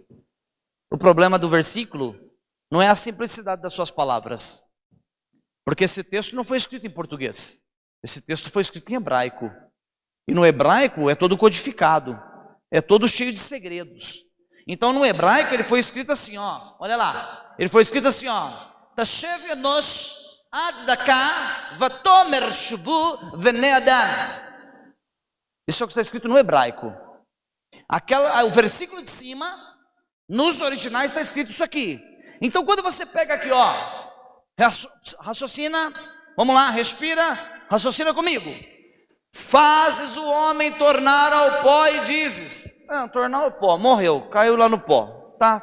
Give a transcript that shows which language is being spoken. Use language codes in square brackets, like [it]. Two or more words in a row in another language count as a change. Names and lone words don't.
[pt] O problema do versículo não é a simplicidade das suas palavras. Porque esse texto não foi escrito em português. Esse texto foi escrito em hebraico. E no hebraico é todo codificado. É todo cheio de segredos. Então no hebraico ele foi escrito assim, ó. Olha lá. Ele foi escrito assim, ó. [he] תָּשֵׁב אֱנוֹשׁ עַד דַּכָּא וַתֹּאמֶר שׁוּבוּ בְנֵי אָדָם. [pt] Isso é o que está escrito no hebraico. O versículo de cima, nos originais está escrito isso aqui. Então quando você pega aqui, ó, raciocina, vamos lá, respira, raciocina comigo. Fazes o homem tornar ao pó e dizes: não, tornar ao pó, morreu, caiu lá no pó, tá?